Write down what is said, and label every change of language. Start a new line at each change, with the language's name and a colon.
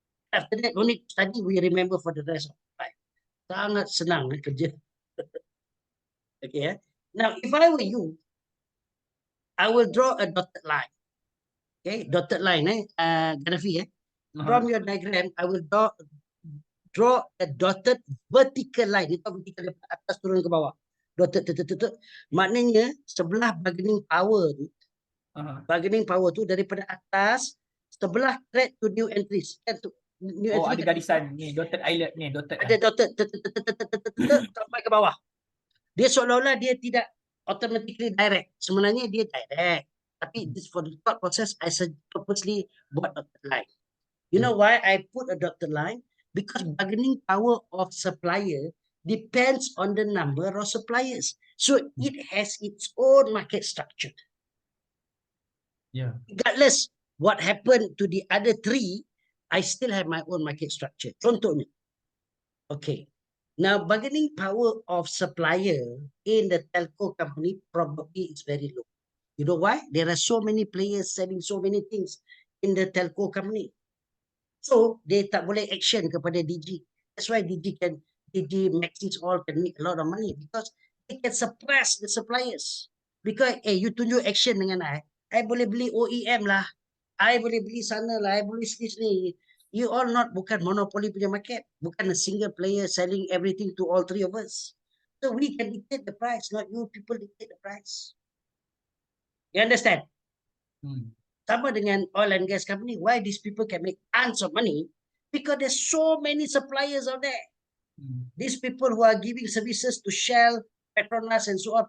English: After that, no need to study, we remember for the rest of life.
Malay: Sangat senang kerja.
English: Okay. Now, if I were you, I will draw a dotted line. Okay, dotted line, Gaddafi, From your diagram, I will draw a dotted vertical line.
Malay: Itu vertical dari atas turun ke bawah. Dotted, maknanya sebelah bargaining power tu, bargaining power tu daripada atas sebelah thread to new entries. New Oh,
English: entry
Malay: ada garisan ni, dotted island ni, dotted. ada dotted sampai ke bawah. Dia seolah-olah dia tidak automatically direct. Sebenarnya dia direct.
English: Tapi this for the thought process, I purposely buat dotted line. You know why I put a dotted line? Because bargaining power of supplier depends on the number of suppliers. So it has its own market structure. Yeah. Regardless what happened to the other three, I still have my own market structure. Contohnya. Okay. Now, bargaining power of supplier in the telco company probably is very low. You know why? There are so many players selling so many things in the telco company.
Malay: So, they tak boleh action kepada DG.
English: That's why DG Maxis all can make a lot of money because they can suppress the suppliers.
Malay: Because, you tunjuk action dengan I boleh beli OEM lah. I boleh beli sana lah. I boleh sini.
English: You all not bukan monopoly punya market. Bukan a single player selling everything to all three of us. So we can dictate the price, not you people dictate the price. You understand?
Malay: Sama dengan
English: oil and gas company. Why these people can make tons of money? Because there's so many suppliers out there. These people who are giving services to Shell, Petronas and so on.